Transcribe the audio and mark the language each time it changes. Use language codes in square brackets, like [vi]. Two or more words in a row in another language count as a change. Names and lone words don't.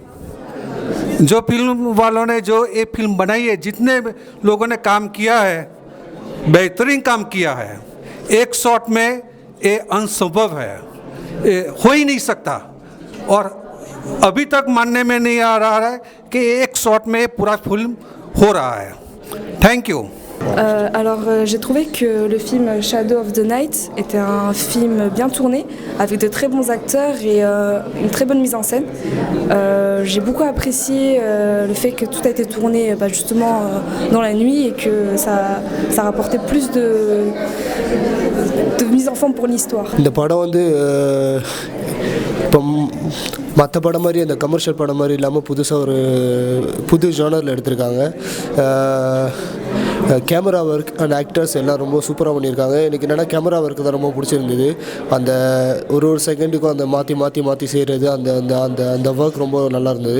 [hi] जो फिल्म वालों ने जो ये फिल्म बनाई है, जितने लोगों ने काम किया है, बेहतरीन काम किया है। एक शॉट में ये असंभव है, ये हो ही नहीं सकता। और अभी तक मानने में नहीं आ रहा है कि एक शॉट में पूरा फिल्म हो रहा है। [en] Thank you. [fr] J'ai trouvé que le film Shadow of the Night était un film bien tourné, avec de très bons acteurs et une très bonne mise en scène. J'ai beaucoup apprécié le fait que tout a été tourné justement dans la nuit et que ça rapportait plus de mise en forme pour l'histoire. [ta] இந்த படம் வந்து இப்போ மற்ற படம் மாதிரி அந்த கமர்ஷியல் படம் மாதிரி இல்லாமல் புதுசாக ஒரு புது ஜானரில் எடுத்திருக்காங்க. [en] camera work and actors [ta] எல்லாம் ரொம்ப சூப்பராக பண்ணியிருக்காங்க. எனக்கு என்னென்னா [en] camera work [ta] தான் ரொம்ப பிடிச்சிருந்தது. அந்த ஒரு செகண்டுக்கும் அந்த மாற்றி செய்கிறது அந்த அந்த அந்த அந்த ஒர்க் ரொம்ப நல்லா இருந்தது.